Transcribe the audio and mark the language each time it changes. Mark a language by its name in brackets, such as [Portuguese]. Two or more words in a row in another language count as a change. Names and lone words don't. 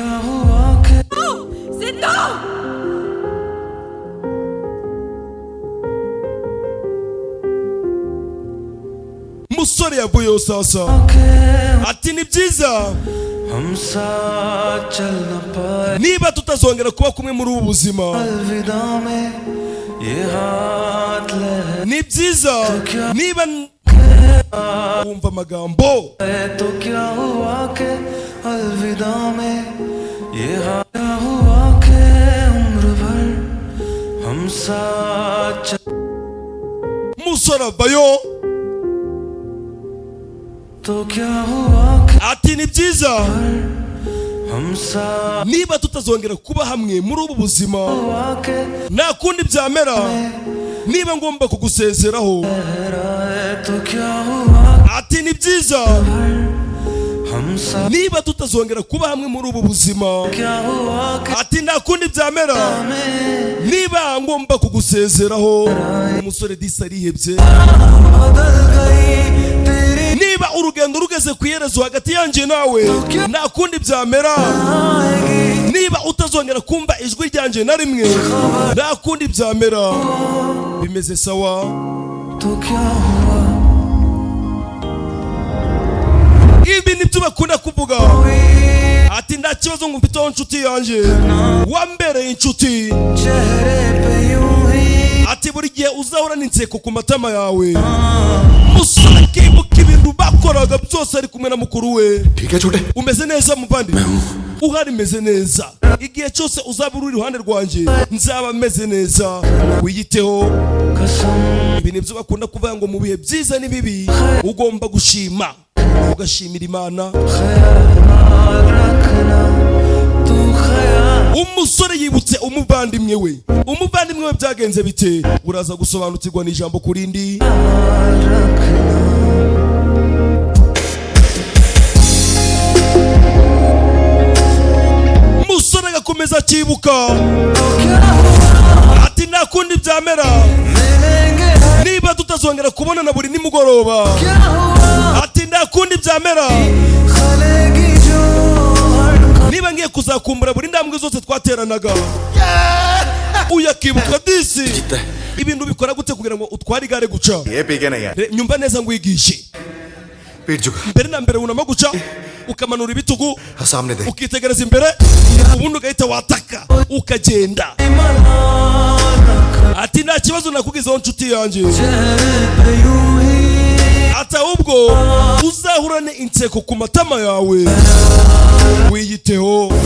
[Hindi] सिद्धू [Kinyarwanda] musore yavuyeho sasa ati ni byiza [Hindi] हम साथ चल न पाए [Kinyarwanda] niba tutazongera kuba kumwe muri ubu buzima [Hindi] अलविदा में ये हाथ लहराए [Kinyarwanda] ni byiza niba wumva amagambo [Hindi] तो क्या हुआ के अलविदा में ये हाथ क्या हुआ के उम्र भर हम साथ चल [Kinyarwanda] musore avayo [Hindi] तो क्या हुआ के [Kinyarwanda] ati ni byiza [Hindi] हम साथ [Kinyarwanda] niba tutazongera kuba hamwe muri ubu buzima [Hindi] हुआ के [Kinyarwanda] nta kundi byamera niba ngomba kugusezeraho [Hindi] लहराए तो क्या हुआ [Kinyarwanda] ati ni byiza [Hindi] हम साथ [Kinyarwanda] niba tutazongera kuba hamwe muri ubu buzima [Hindi] क्या हुआ के [Kinyarwanda] ati nta kundi byamera niba ngomba kugusezeraho umusore disi arihebye [Hindi] बदल गई तेरी [Kinyarwanda] niba urugendo rugeze ku iherezo hagati yanjye nawe nta kundi byamera niba utazongera kumva ijwi ryanjye na rimwe nta kundi byamera bimeze sawa [Hindi] तो क्या हुआ [Kinyarwanda] ibi nibyo bakunda kuvuga ati nta kibazo ngo mfiteho inshuti yanjye wambereye inshuti [Hindi] चेहरे पे यूं ही [Kinyarwanda] ati buri gihe uzahorana inseko ku matama yawe musore akibuka ibintu bakoraga byose ari kumwe na mukuru we [Hindi] ठीक है छोटे [Kinyarwanda] umeze neza muvandimwe uhari meze neza igihe cyose uzaba uri iruhande rwanjye nzaba meze neza wiyiteho [Hindi] कसम [Kinyarwanda] ibi nibyo bakunda kuvuga ngo mu bihe byiza n'ibibi ugomba gushima ugashimira Imana. [Hindi] ख्याल रखना तू ख्याल [Kinyarwanda] Umusore yibutse umuvandimwe we. Umuvandimwe we byagenze bite? Uraza gusobanukirwa n'ijambo kurindi. [Hindi] रखना [Kinyarwanda] Umusore agakomeza akibuka ati nta kundi byamera niba tutazongera kubonana buri nimugoroba. Ati nta kundi byamera niba ngiye kuzakumbura buri ntambwe zose twateranaga. Uyakibuka disi ibintu bikora gute kugira ngo utware igare guca? [Hindi] ये पी के नहीं है [Kinyarwanda] Nyumva neza ngwigishe. [Hindi] पीठ झुका [Kinyarwanda] Mbere na mbere unama guca ukamanura ibitugu [Hindi] हाँ, सामने देख [Kinyarwanda] ukitegereza imbere ubundi ugahita wataka ukagenda. Ati nta kibazo nakugizeho nshuti yanjye. Ati ahubwo uzahurane inseko ku matama yawe wiyiteho.